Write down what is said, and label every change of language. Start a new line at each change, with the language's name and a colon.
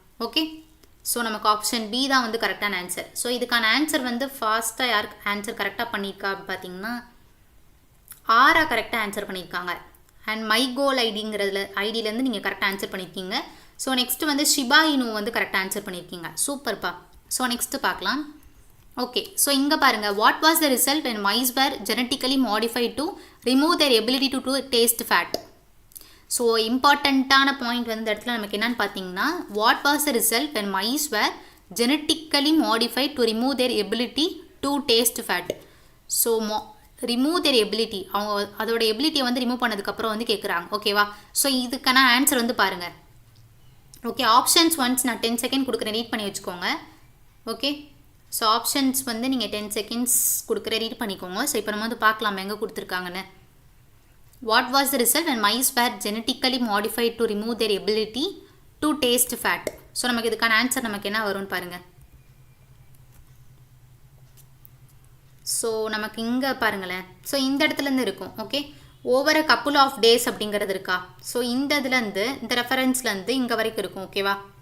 Tamil: Okay, so நமக்கு option B தான் வந்து கரெக்டான ஆன்சர். ஸோ இதுக்கான ஆன்சர் வந்து ஃபாஸ்ட்டாக யார் ஆன்சர் கரெக்டாக பண்ணியிருக்கா அப்படின்னு பார்த்தீங்கன்னா ஆரா கரெக்டாக ஆன்சர் பண்ணியிருக்காங்க. அண்ட் மை கோல் ஐடியிலேருந்து நீங்கள் கரெக்டாக ஆன்சர் பண்ணியிருக்கீங்க. ஸோ நெக்ஸ்ட்டு வந்து ஷிபா இனு வந்து கரெக்டாக ஆன்சர் பண்ணியிருக்கீங்க. சூப்பர்ப்பா. ஸோ நெக்ஸ்ட்டு பார்க்கலாம். ஓகே, ஸோ இங்கே பாருங்கள்,
English: What was the result when mice were genetically modified to remove their ability to taste fat.
Tamil: So இம்பார்ட்டண்ட்டான பாயிண்ட் வந்து இந்த இடத்துல நமக்கு என்னன்னு பார்த்தீங்கன்னா
English: What was the result when mice were genetically modified to remove their ability to taste fat.
Tamil: So remove
English: their ability,
Tamil: அவங்க அதோட எபிலிட்டியை வந்து ரிமூவ் பண்ணதுக்கப்புறம் வந்து கேட்குறாங்க. ஓகேவா? ஸோ இதுக்கான ஆன்சர் வந்து பாருங்கள். ஓகே, ஆப்ஷன்ஸ் ஒன்ஸ் நான் 10 செகண்ட் கொடுக்குறேன், ரீட் பண்ணி வச்சுக்கோங்க. ஓகே, ஸோ ஆப்ஷன்ஸ் வந்து நீங்கள் 10 செகண்ட்ஸ் கொடுக்குற ரீட் பண்ணிக்கோங்க. ஸோ இப்போ நம்ம வந்து பார்க்கலாம் எங்கே கொடுத்துருக்காங்கன்னு.
English: What was the result when mice were genetically modified to remove their ability to taste fat.
Tamil: So நமக்கு இதுக்கான ஆன்சர் நமக்கு என்ன வரும்னு பாருங்கள். ஸோ நமக்கு இங்கே பாருங்களேன். ஸோ இந்த இடத்துலேருந்து இருக்கும். Okay,
English: over a couple of days
Tamil: அப்படிங்கிறது இருக்கா? ஸோ இந்த இதுலேருந்து இந்த ரெஃபரன்ஸ்லேருந்து இங்கே வரைக்கும் இருக்கும். ஓகேவா?